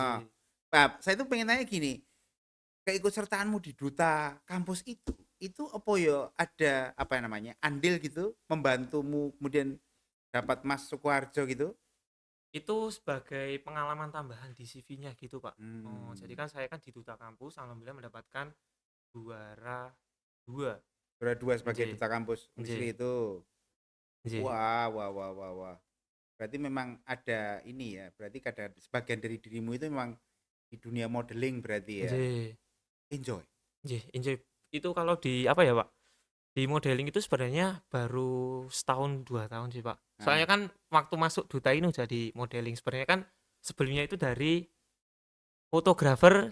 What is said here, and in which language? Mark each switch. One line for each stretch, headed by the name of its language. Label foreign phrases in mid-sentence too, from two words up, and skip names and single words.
Indonesian: Nah, saya tuh pengen tanya gini, keikutsertaanmu di duta kampus itu apa ya ada apa namanya andil gitu membantumu kemudian dapat Mas Sukoharjo gitu? Itu sebagai pengalaman tambahan di CV-nya gitu, Pak. Oh, jadi Hmm, kan saya kan di duta kampus alhamdulillah mendapatkan juara 2. juara dua sebagai Nggih, duta kampus nggih, Unisri itu. nggih. Wah, wah, wah, wah, wah. Berarti memang ada ini ya. Berarti ada sebagian dari dirimu itu memang di dunia modeling berarti ya. Nggih, Enjoy. nggih, enjoy. Itu kalau di apa ya, Pak? Di modeling itu sebenarnya baru setahun 2 tahun sih, Pak. Nah, Soalnya kan waktu masuk duta ini jadi modeling. Sebenarnya kan sebelumnya itu dari fotografer